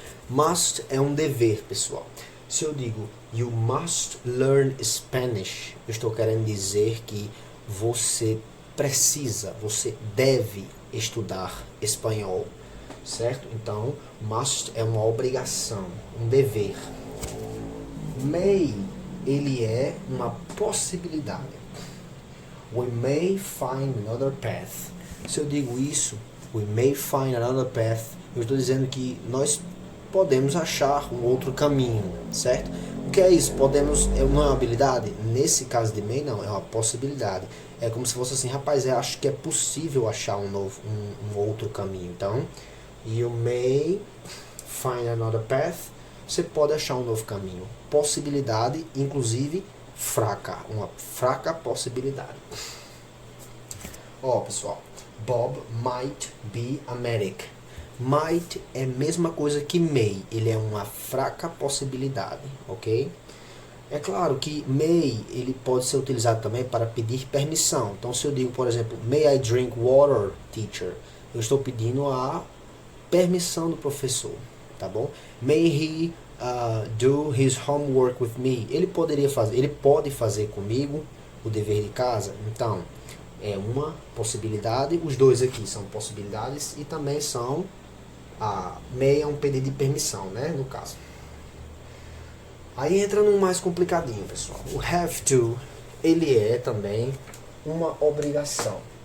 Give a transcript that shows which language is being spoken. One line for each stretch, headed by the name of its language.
Portuguese: Must é um dever, pessoal. Se eu digo
English: you must learn Spanish,
Portuguese: eu estou querendo dizer que você precisa, você deve estudar espanhol, certo? Então, must é uma obrigação, um dever. May, ele é uma possibilidade.
English: We may find another path.
Portuguese: Se eu digo isso,
English: we may find another path,
Portuguese: eu estou dizendo que nós podemos achar um outro caminho, certo? O que é isso? Podemos, não é uma habilidade? Nesse caso de may, não, é uma possibilidade. É como se fosse assim, rapaz, eu acho que é possível achar um outro caminho.
English: Então, you may find another path.
Portuguese: Você pode achar um novo caminho. Possibilidade, inclusive, fraca. Uma fraca possibilidade. Ó, pessoal.
English: Bob might be a medic. Might
Portuguese: é a mesma coisa que
English: may.
Portuguese: Ele é uma fraca possibilidade, ok? É claro que may, ele pode ser utilizado também para pedir permissão. Então, se eu digo, por exemplo,
English: may I drink water, teacher?
Portuguese: Eu estou pedindo a permissão do professor, tá bom?
English: May he do his homework with me?
Portuguese: Ele pode fazer comigo o dever de casa? Então, é uma possibilidade. Os dois aqui são possibilidades e também são may é um pedido de permissão, né, no caso. Aí entra no mais complicadinho, pessoal. O have to, ele é também uma obrigação.